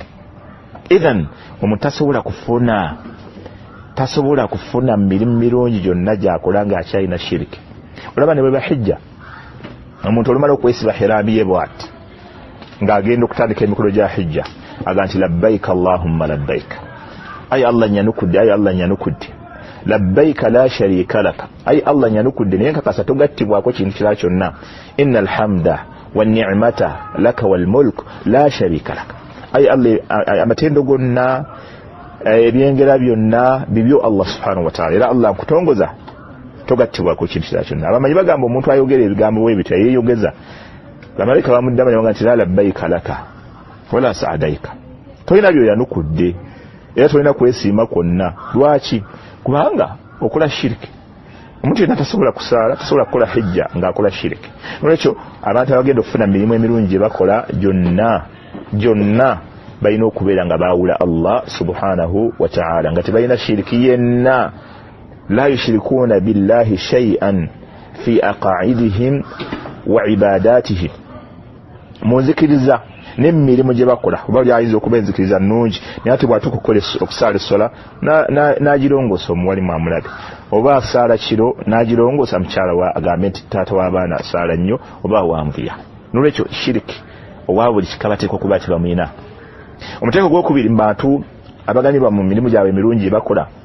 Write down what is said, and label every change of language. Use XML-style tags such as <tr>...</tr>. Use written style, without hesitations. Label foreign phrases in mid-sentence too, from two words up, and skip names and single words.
<lg>Ethan omuntu tasobola kufuna mirimu mirungi gyonna gy'akola ng'akyalina shiriki. Olaba ne bwe bahijja, omuntu olumala okwesiba hiraami ye bw'ati ng'agenda okutandika emikolo gya hijja aga nti</lg> <ar>لبيك اللهم لبيك,</ar> <lg>ayi Allah nyanukudde, ayi Allah nyanukudde.</lg> <ar>لبيك لا شريك لك</ar> <lg>ay Allah nyanukudde naye kakasa togattibwako kintu kirala kyonna</lg> <ar>إن الحمد والنعمة لك والملك لا شريك لك</ar> <lg>ay Allah amatendo gonna ebyengera byonna bibyo Allah</lg> <ar>سبحانه وتعالى</ar> <lg>era Allah kutongoza togattibwako kintu kirala kyonna abamanyi bagamba omuntu ayogera ebigambo bwe bityo yeyogeza amalika bamuddama ne bagamba</lg> <ar>لبيك لك ولا سعديك</ar> <lg>tolina byo yanukudde era tolina kwesiima kwonna lwaki kubanga okola shiriki omuntu yenna tasobola kusaala tasobola kukola hijja ng'akola shiriki nolwekyo abantu abagenda okufuna mirimu emirungi gye bakola gyonna balina okubeera nga baawula</lg> <ar>الله سبحانه وتعالى</ar> <lg>nga tebalina shiriki yenna</lg> <ar>لا يشركون بالله شيئا في عقائدهم وعباداتهم</ar> <lg>munzikiriza n'emirimu gye bakola oba lyayinza okuba enzikiriza nnungi naye ate bw'atukukola okusaala essola n'agirongoosa omuwalimu amulabe oba asaala kiro n'agirongoosa mukyala wa agambe nti taata w'abaana asaala nnyo oba wanvuya n'olwekyo shiriki owa buli kika bateeka okuba tebamuyina omuteeko gw'okubiri mu bantu abaganyirwa mu mirimu gyabwe emirungi gye bakola</lg>